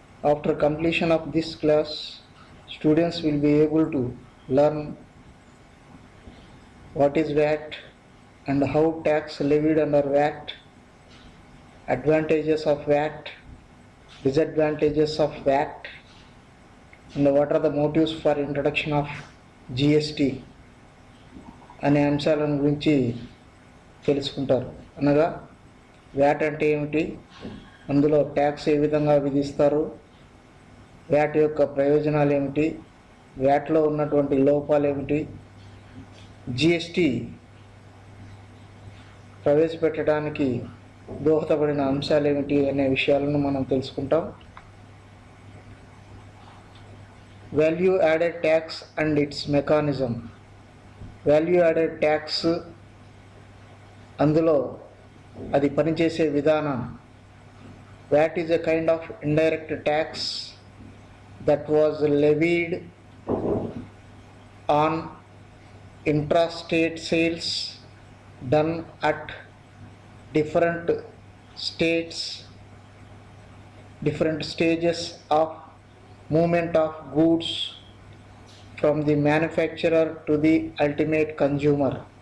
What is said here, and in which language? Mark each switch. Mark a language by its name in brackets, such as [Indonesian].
[English] After completion of this class, students will be able to learn what is VAT and how tax levied under VAT, advantages of VAT, disadvantages of VAT, and what are the motives for introduction of GST [Telugu] అనే అంశాలను గురించి తెలుసుకుంటారు. అనగా VAT అంటే ఏమిటి, అందులో tax ఏ విధంగా విధిస్తారు, వ్యాట్ యొక్క ప్రయోజనాలు ఏమిటి, వ్యాట్లో ఉన్నటువంటి లోపాలు ఏమిటి, జిఎస్టి ప్రవేశపెట్టడానికి దోహదపడిన అంశాలు ఏమిటి అనే విషయాలను మనం తెలుసుకుంటాం. [English] Value added tax and it's mechanism. [Telugu] Value added tax, అందులో అది పనిచేసే విధానం. [English] VAT is a kind of indirect tax that was levied on intrastate sales done at different states, different stages of movement of goods from the manufacturer to the ultimate consumer.